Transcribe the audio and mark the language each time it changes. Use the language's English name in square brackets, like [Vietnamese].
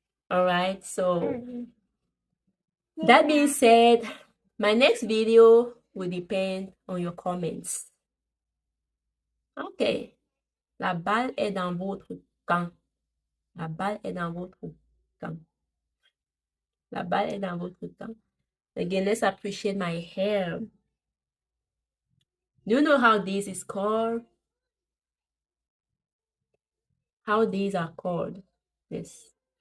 [English] All right, so that being said, my next video will depend on your comments. [French] Ok, la balle est dans votre camp. La balle est dans votre camp. La balle est dans votre camp. [English] Again, let's appreciate my hair. Do you know how this is called? How these are called? Yes.